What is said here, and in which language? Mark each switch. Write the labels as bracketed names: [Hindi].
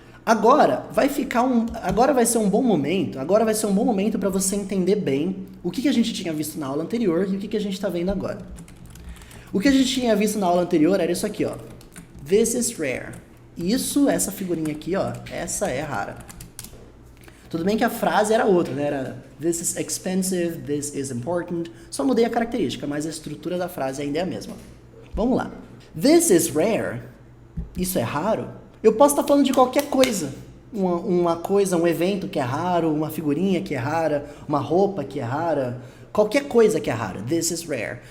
[Portuguese] Agora vai ser um bom momento para você entender bem o que a gente tinha visto na aula anterior e o que a gente está vendo agora. O que a gente tinha visto na aula anterior era isso aqui, ó. [English] This is rare. [Portuguese] Essa figurinha aqui, ó, essa é rara. Tudo bem que a frase era outra, né? Era [English] this is expensive, this is important. [Portuguese] Só mudei a característica, mas a estrutura da frase ainda é a mesma. Vamos lá. [English] This is rare. [Portuguese] Isso é raro. Eu posso estar falando de qualquer coisa. Uma coisa, um evento que é raro, uma figurinha que é rara, uma roupa que é rara, qualquer coisa que é rara. [English] This is rare.